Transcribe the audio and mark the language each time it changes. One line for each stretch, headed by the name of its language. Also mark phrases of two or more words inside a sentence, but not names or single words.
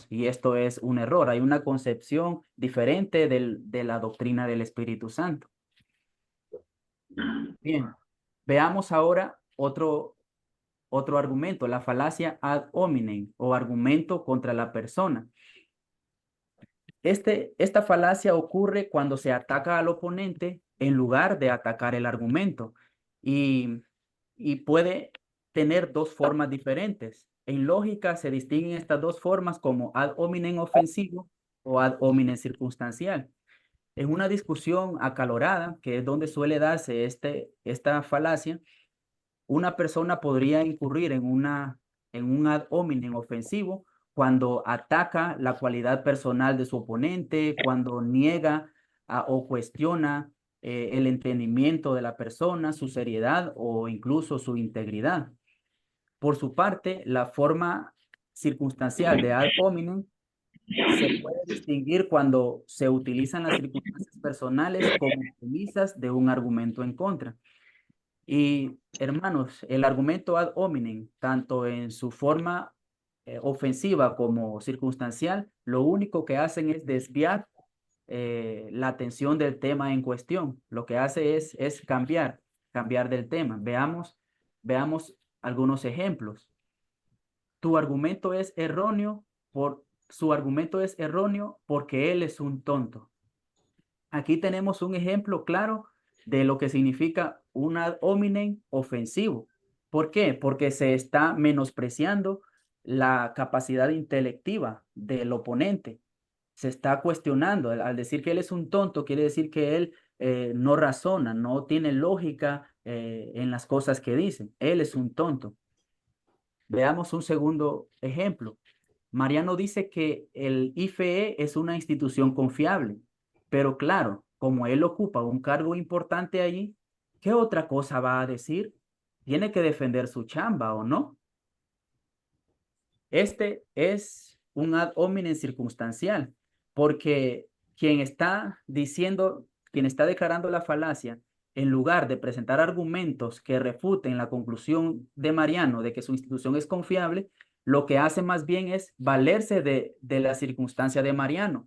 Spanish: Y esto es un error. Hay una concepción diferente de la doctrina del Espíritu Santo. Bien, veamos ahora otro argumento, la falacia
Latin: ad hominem
Spanish: o argumento contra la persona. Esta falacia ocurre cuando se ataca al oponente en lugar de atacar el argumento y puede tener dos formas diferentes. En lógica se distinguen estas dos formas como
Latin: ad hominem
Spanish: ofensivo o
Latin: ad hominem
Spanish: circunstancial. En una discusión acalorada, que es donde suele darse esta falacia, una persona podría incurrir en un
Latin: ad hominem
Spanish: ofensivo cuando ataca la cualidad personal de su oponente, cuando niega o cuestiona el entendimiento de la persona, su seriedad o incluso su integridad. Por su parte, la forma circunstancial de
Latin: ad hominem
Spanish: se puede distinguir cuando se utilizan las circunstancias personales como premisas de un argumento en contra. Y hermanos, el argumento
Latin: ad hominem,
Spanish: tanto en su forma ofensiva como circunstancial, lo único que hacen es desviar la atención del tema en cuestión. Lo que hace es cambiar del tema. Veamos algunos ejemplos. Su argumento es erróneo porque él es un tonto. Aquí tenemos un ejemplo claro de lo que significa un
Latin: ad hominem
Spanish: ofensivo. ¿Por qué? Porque se está menospreciando la capacidad intelectiva del oponente. Se está cuestionando. Al decir que él es un tonto, quiere decir que él no razona, no tiene lógica en las cosas que dice. Él es un tonto. Veamos un segundo ejemplo. Mariano dice que el IFE es una institución confiable, pero claro, como él ocupa un cargo importante allí, ¿qué otra cosa va a decir? Tiene que defender su chamba, ¿o no? Este es un
Latin: ad hominem
Spanish: circunstancial, porque quien está declarando la falacia, en lugar de presentar argumentos que refuten la conclusión de Mariano de que su institución es confiable, lo que hace más bien es valerse de la circunstancia de Mariano.